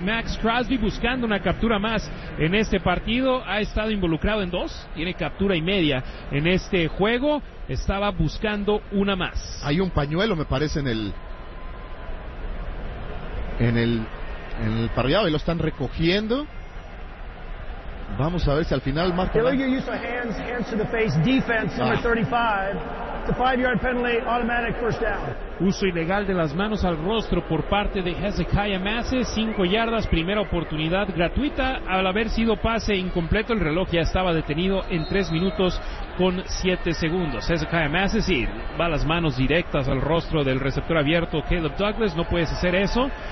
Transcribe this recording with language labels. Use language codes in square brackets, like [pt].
[es] Max Crosby buscando una captura más en este partido. Ha estado involucrado en dos. Tiene captura y media en este juego. Estaba buscando una más. Hay un pañuelo, me parece, en el parrillado. Y lo están recogiendo. Vamos a ver si al final más. [en] Illegal use of hands to the face, defense number 35. It's a 5-yard penalty, automatic first down. [es] Uso ilegal de las manos al rostro por parte de Hezekiah Massey. 5 yardas, primera oportunidad gratuita. Al haber sido pase incompleto, el reloj ya estaba detenido en 3:07. Hezekiah Massey, sí, va las manos directas al rostro del receptor abierto Caleb Douglas. No puedes hacer eso.